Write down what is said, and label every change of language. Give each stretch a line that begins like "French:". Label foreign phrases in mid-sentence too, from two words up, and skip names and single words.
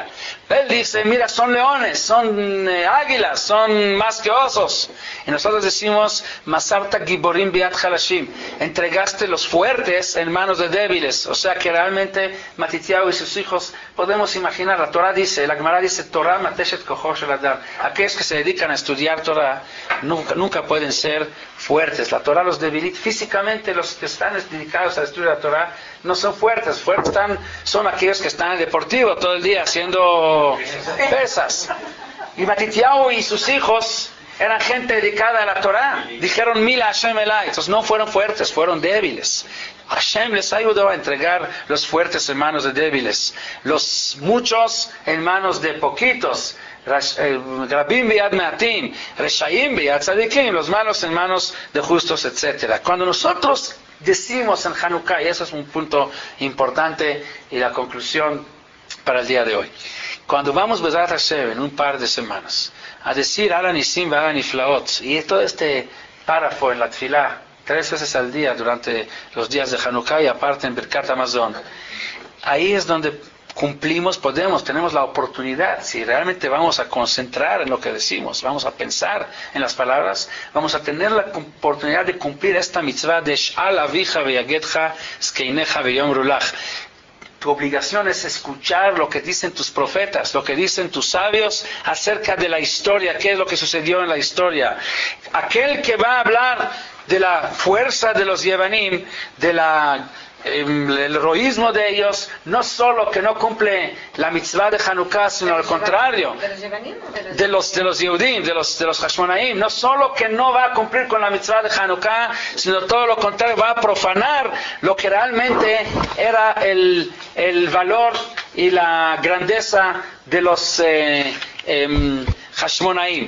Spanish: Él dice, mira, son leones, son águilas, son más que osos.
Hebrew: Y nosotros decimos, מסרת גיבורים ביד חלשים.
Spanish: Entregaste los fuertes en manos de débiles. O sea que realmente Matitiau y sus hijos, podemos imaginar, la Torah dice, la Gemara dice,
Hebrew: תורה מתשת כוחו של אדם.
Spanish: Aquellos que se dedican a estudiar Torah nunca pueden ser fuertes. La Torah los debilita físicamente. Los que están dedicados a estudiar la Torah no son fuertes. Fuertes son aquellos que están en deportivo todo el día haciendo pesas. Y Matitiau y sus hijos eran gente dedicada a la Torah. Dijeron
Hebrew: מי לה' אליי.
Spanish: Entonces no fueron fuertes, fueron débiles. Hashem les ayudó a entregar los fuertes en manos de débiles, los muchos en manos de poquitos.
Hebrew: רבים ביד מעטים, רשעים ביד צדיקים,
Spanish: los malos en manos de justos, etc. Cuando nosotros decimos en Hanukkah, y eso es un punto importante y la conclusión para el día de hoy, cuando vamos
Hebrew: בעזרת השם
Spanish: en un par de semanas a decir
Hebrew: על הניסים ועל הנפלאות,
Spanish: y todo este párrafo en la tefilá 3 veces al día durante los días de Hanukkah y aparte en
Hebrew: ברכת המזון.
Spanish: Ahí es donde tenemos la oportunidad, si realmente vamos a concentrar en lo que decimos, vamos a pensar en las palabras, vamos a tener la oportunidad de cumplir esta mitzvah de
Hebrew: שאל אביך ויגדך זקניך ויאמרו לך.
Spanish: Tu obligación es escuchar lo que dicen tus profetas, lo que dicen tus sabios acerca de la historia, qué es lo que sucedió en la historia. Aquel que va a hablar de la fuerza de los Yevanim, el heroísmo de ellos, no solo que no cumple la mitzvah de Hanukkah, sino al contrario, de los Yehudim, de los Hashmonaim, no solo que no va a cumplir con la mitzvah de Hanukkah, sino todo lo contrario, va a profanar lo que realmente era el valor y la grandeza de los Hashmonaim.